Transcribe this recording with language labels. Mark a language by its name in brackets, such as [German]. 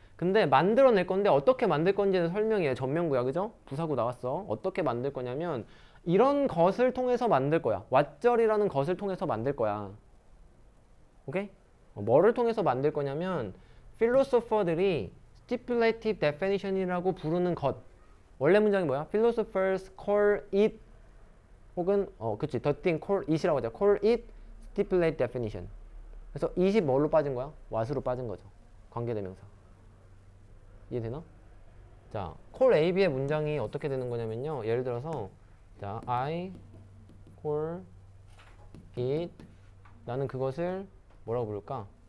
[Korean] 근데 만들어낼 건데 어떻게 만들 건지는 설명이에요. 전면구야. 그죠? 부사구 나왔어. 어떻게 만들 거냐면 이런 것을 통해서 만들 거야. 왓절이라는 것을 통해서 만들 거야. 오케이? 뭐를 통해서 만들 거냐면 필로소퍼들이 stipulative definition이라고 부르는 것. 원래 문장이 뭐야? [English] Philosophers call it [Korean] 혹은 그치, [English] the thing call it이라고 하죠. call it stipulated definition. [Korean] 그래서 it이 뭘로 빠진 거야? what으로 빠진 거죠. 관계대명사. 이해되나? 자, call AB의 문장이 어떻게 되는 거냐면요. 예를 들어서 자, [English] I call it [Korean] 나는 그것을 뭐라고 부를까?